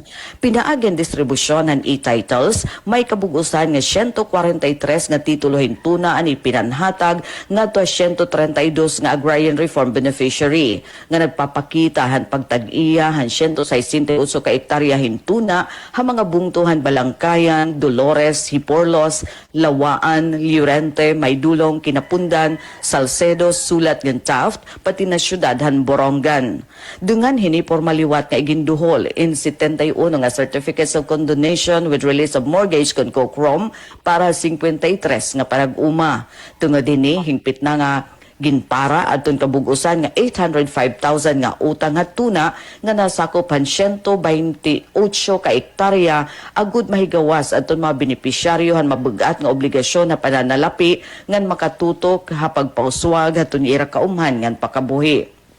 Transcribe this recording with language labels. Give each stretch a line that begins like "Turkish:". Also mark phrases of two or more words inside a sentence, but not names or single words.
Waray: Pinaagen distribusyon ng e-titles may kabugusan nga 143 nga titulo hintuna ani pinanhatag ngadto 132 nga
English: agrarian reform beneficiary
Waray: nga nagpapakita han pagtag-iya han 168 ka hektarya hintuna ha mga bungtuhan Balangkayan, Dolores, Hiporlos, Lawaan, Llorente, Maydulong, Kinapundan, Salcedo, Sulat ngan Taft pati na syudad han Borongan. Dungan hini formaliwat nga iginduhol in 71 nga
English: certificates of condonation with release of mortgage
Waray: kon Kokrom para 53 nga parag-uma. Tungod dinhi hingpit na nga ginpara adton kabugusan nga 805,000 nga utang at tuna nga nasakopan 128 ka hektarya agud mahigawas adton mga benepisyaryo han mabugat nga obligasyon na pananalapi ngan makatutok ha pagpauswag adton ira kaumhan ngan pakabuhi.